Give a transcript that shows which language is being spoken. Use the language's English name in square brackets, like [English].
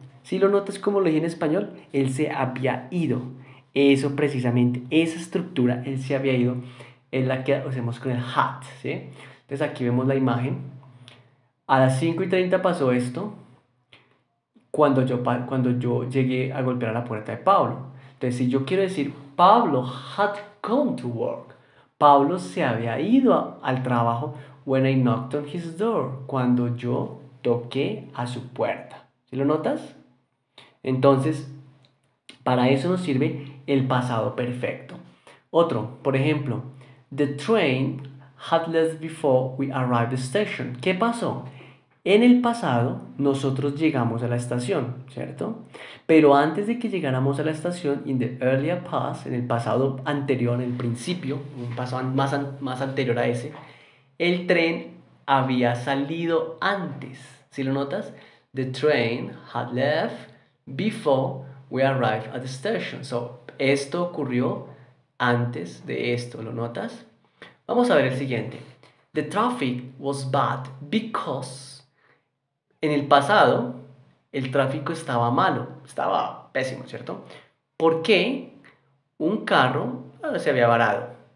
[Spanish] Si lo notas como lo dije en español, él se había ido. Eso precisamente, esa estructura, él se había ido, es la que hacemos con el had, ¿sí? Entonces aquí vemos la imagen. A las 5:30 pasó esto cuando yo llegué a golpear a la puerta de Pablo. Entonces, si yo quiero decir, [English] Pablo had gone to work. [Spanish] Pablo se había ido al trabajo [English] when I knocked on his door. [Spanish] Cuando yo toqué a su puerta. ¿Sí lo notas? Entonces, Para eso nos sirve el pasado perfecto. Otro, por ejemplo, [English] the train had left before we arrived at the station. [Spanish] ¿Qué pasó? En el pasado nosotros llegamos a la estación, ¿cierto? Pero antes de que llegáramos a la estación, [English] in the earlier past, [Spanish] en el pasado anterior, en el principio, un pasado más anterior a ese, el tren había salido antes. ¿Sí lo notas? [English] The train had left before we arrived at the station. [Spanish] So, esto ocurrió antes de esto. ¿Lo notas? Vamos a ver el siguiente. [English] The traffic was bad because [Spanish] en el pasado el tráfico estaba malo, estaba pésimo, ¿cierto? Porque un carro se había varado.